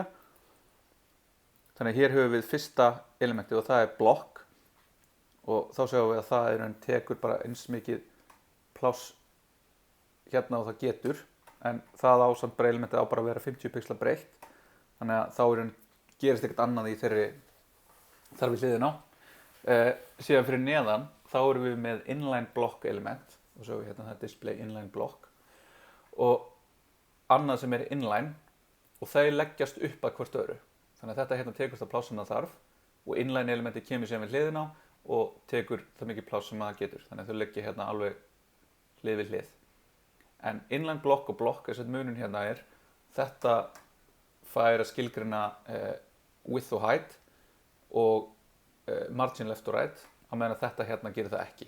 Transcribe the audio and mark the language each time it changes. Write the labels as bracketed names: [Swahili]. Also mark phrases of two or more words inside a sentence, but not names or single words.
[Icelandic] Þannig að hér höfum við fyrsta elementið og það er blokk og þá sjáum við að það tekur bara eins mikið pláss hérna og það getur en það á samt bara elementið á bara að vera 50 pixla breitt þannig að þá gerist ekkert annað í þeirri þar við hliðina á. Síðan fyrir neðan þá erum við með [English] inline block element [Icelandic] og svo hérna það [English] display inline block [Icelandic] og annað sem inline og þau leggjast upp að hvort öðru. Þannig að þetta hérna tekur það pláss sem það þarf og inline elementi kemur síðan við hliðina á og tekur það mikið pláss sem það getur. Þannig að þau leggja hérna alveg hlið við hlið. En inline blokk og blokk, þess að munun hérna þetta fær að skilgreina width og height og [English] margin left [Icelandic] og right, á meðan að þetta hérna gerir það ekki.